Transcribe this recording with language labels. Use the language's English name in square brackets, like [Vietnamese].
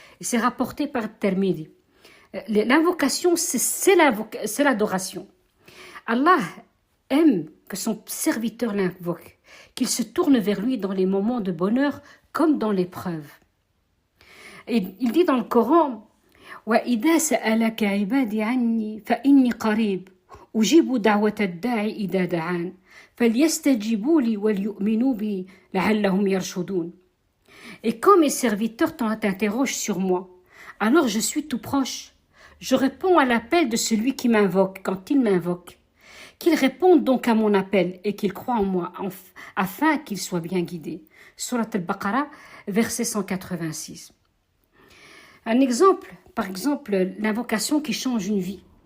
[French] Et c'est rapporté par Tirmidhi. L'invocation, c'est l'adoration. Allah aime que son serviteur l'invoque, qu'il se tourne vers lui dans les moments de bonheur comme dans l'épreuve. Et il dit dans le Coran, [Arabic] وإذا سألك عبادي عني فإني قريب أجيب دعوة الداعي إذا دعان فليستجيبوا لي وليؤمنوا بي لعلهم يرشدون. [French] Et quand mes serviteurs t'interrogent sur moi, alors je suis tout proche. Je réponds à l'appel de celui qui m'invoque quand il m'invoque. Qu'il réponde donc à mon appel et qu'il croie en moi afin qu'il soit bien guidé. Surat al-Baqarah, verset 186. Un exemple, par exemple, l'invocation qui change une vie.